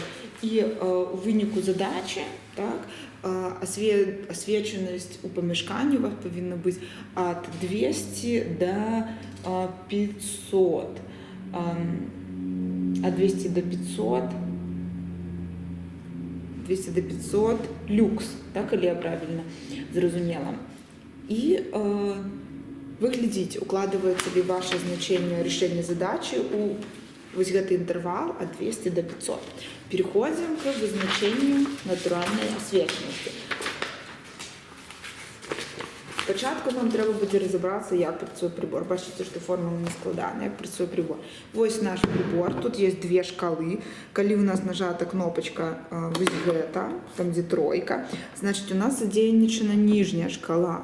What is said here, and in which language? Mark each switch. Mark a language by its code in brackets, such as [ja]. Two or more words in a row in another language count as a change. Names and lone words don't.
[uk] І у виніку задачі, так, освіченість у помешканні у вас повинна бути від 200 до 500. [ru] От 200 до 500 люкс, так, или я правильно зрозумела. И вы глядите, укладывается ли ваше значение решения задачи у вот этот интервал от 200 до 500. Переходим к визначению натуральной освещенности. [uk] Спочатку нам треба буде розібратися, як працює прибор. Бачите, що формула не складана, як працює прибор. Ось наш прибор, тут є дві шкали. Коли у нас нажата кнопочка ось эта, там де тройка, значить у нас задействована нижня шкала.